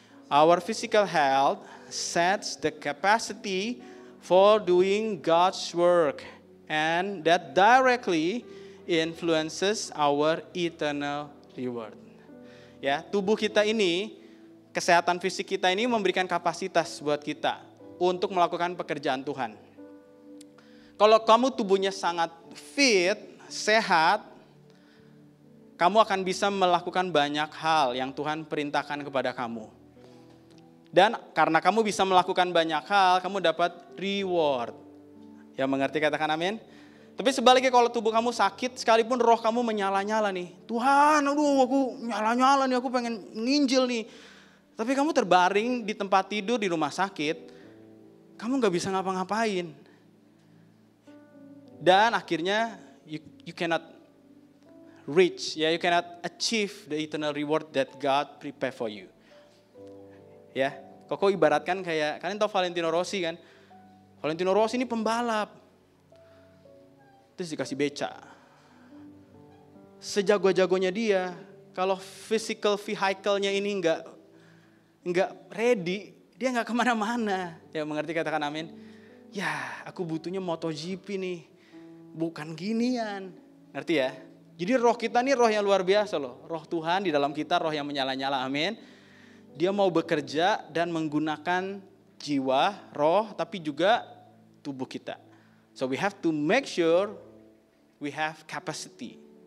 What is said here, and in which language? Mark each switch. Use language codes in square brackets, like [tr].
[en] Our physical health sets the capacity for doing God's work, and that directly influences our eternal reward. [id] Ya, tubuh kita ini, kesehatan fisik kita ini memberikan kapasitas buat kita untuk melakukan pekerjaan Tuhan. Kalau kamu tubuhnya sangat fit, sehat, kamu akan bisa melakukan banyak hal yang Tuhan perintahkan kepada kamu. Dan karena kamu bisa melakukan banyak hal, kamu dapat reward. Ya, mengerti, katakan amin. Tapi sebaliknya kalau tubuh kamu sakit, sekalipun roh kamu menyala-nyala nih. Tuhan, aduh aku nyala-nyala nih, aku pengen nginjil nih. Tapi kamu terbaring di tempat tidur di rumah sakit, kamu gak bisa ngapa-ngapain. Dan akhirnya [en] you cannot reach, ya, you cannot achieve the eternal reward that God prepare for you. [id] Ya, Koko ibaratkan kayak, kalian tahu Valentino Rossi kan? Valentino Rossi ini pembalap. Terus dikasih beca. Sejago-jagonya dia, kalau physical vehicle-nya ini enggak ready, dia enggak kemana-mana. Ya, mengerti, katakan amin. Ya, aku butuhnya MotoGP nih, bukan ginian. Ngerti ya? Jadi roh kita nih roh yang luar biasa loh. Roh Tuhan di dalam kita, roh yang menyala-nyala, amin. Dia mau bekerja dan menggunakan jiwa, roh, tapi juga tubuh kita. [en] So we have to make sure we have capacity.